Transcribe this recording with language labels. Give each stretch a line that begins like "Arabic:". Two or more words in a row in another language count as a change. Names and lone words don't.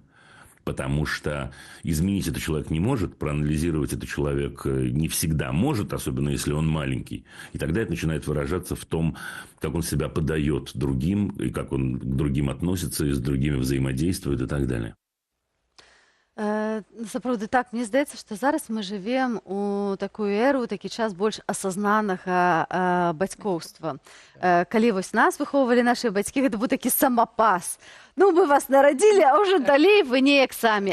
Russian: Потому что изменить это человек не может, проанализировать это человек не всегда может, особенно если он маленький. И тогда это начинает выражаться в том, как он себя подает другим, и как он к другим относится, и с другими взаимодействует и так далее.
Belarusian: Сапраўды так, мне здаецца, што зараз мы жывем у такую эру, такі час больш асазнанага бацькоўства. Калі вось нас выхоўвалі нашы бацькі, гэта быў такі самапас. Ну, мы вас нарадзілі, а ўжо далей вы неяк самі.